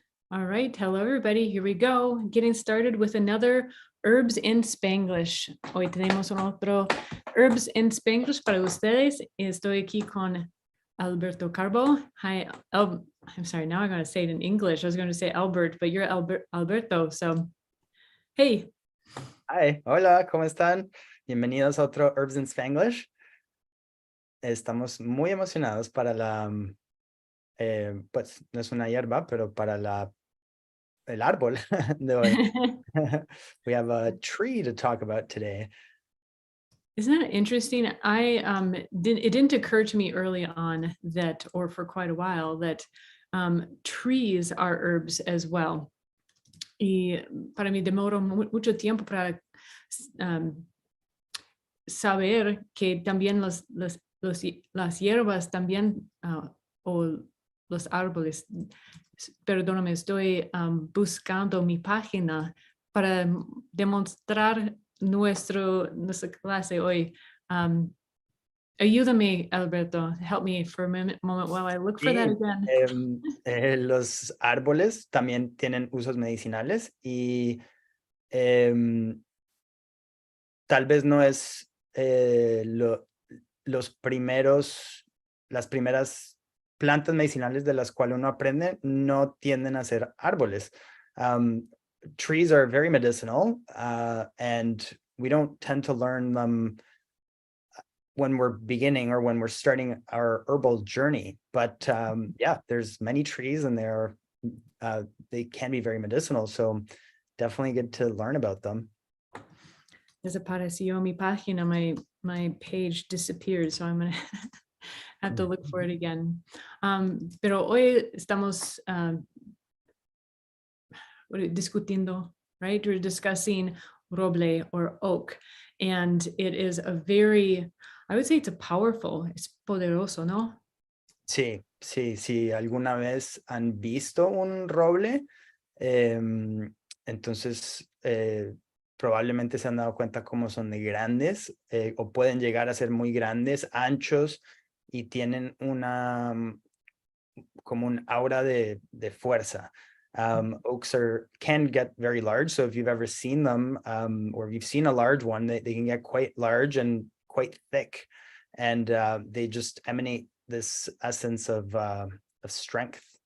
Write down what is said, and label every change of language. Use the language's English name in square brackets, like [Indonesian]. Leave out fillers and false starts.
[English] All right, hello everybody, here we go. Getting started with another Herbs in Spanglish. [Spanish] Hoy tenemos un otro Herbs in Spanglish para ustedes. Estoy aquí con Alberto Carbo. [English] Hi, I'm sorry, now I'm going to say it in English. I was going to say Albert, but you're Alberto, so hey. Hi, [Spanish] hola, ¿cómo están? Bienvenidos a otro Herbs in Spanglish. Estamos muy emocionados para la, pues no es una hierba, pero para el árbol de hoy. [English] We have a tree to talk about today. Isn't that interesting? It didn't occur to me early on that, or for quite a while, that trees are herbs as well. [Spanish] Y para mí demoró mucho tiempo para saber que también las hierbas también, o los árboles, perdóname, estoy buscando mi página para demostrar nuestra clase hoy. Ayúdame, Alberto. [English] Help me for a moment while I look for that again. [Spanish] Los árboles también tienen usos medicinales y tal vez no es las primeras plantas medicinales de las cuales uno aprende no tienden a ser árboles. [English] Trees are very medicinal, and we don't tend to learn them when we're beginning or when we're starting our herbal journey. But yeah, there's many trees and they can be very medicinal. So definitely good to learn about them. [Spanish] Desapareció mi página, [English] my page disappeared, so I'm gonna have to look for it again. [Spanish] Pero hoy estamos discutiendo, [English] right? We're discussing roble or oak, and it is a very, I would say it's [Spanish] es poderoso, ¿no? Sí, alguna vez han visto un roble, entonces probablemente se han dado cuenta cómo son de grandes, o pueden llegar a ser muy grandes, anchos, y tienen como un aura de fuerza. [English] Oaks can get very large, so if you've ever seen them, or if you've seen a large one, they can get quite large and quite thick, and they just emanate this essence of strength.